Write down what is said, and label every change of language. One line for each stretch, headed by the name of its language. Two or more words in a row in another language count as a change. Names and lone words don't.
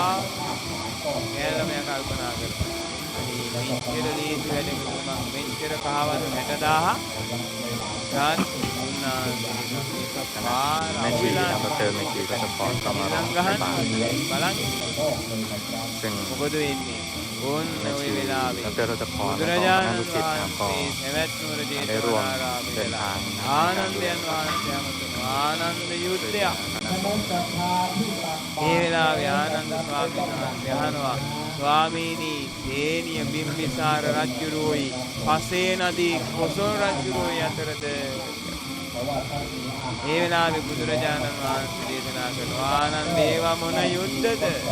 Thai: แม่ชีนะดรแม่ชีก็สปอร์ตก็มาร้องให้บาตรซึ่งแม่ชีดรทศพรและก็คณะลูกศิษย์นะก็ได้ร่วมเดินทางในการดูแล
Sinhala: ස්වාමීනි තේනිය බිම්බිසාර රජුරුයි පසේ නදී කොසල් රජුරුයි අතරද ඒ වෙලාවේ බුදුරජාණන් වහන්සේ දේශනා කරනවා ආනන්ද ඒවා මොන යුද්ධද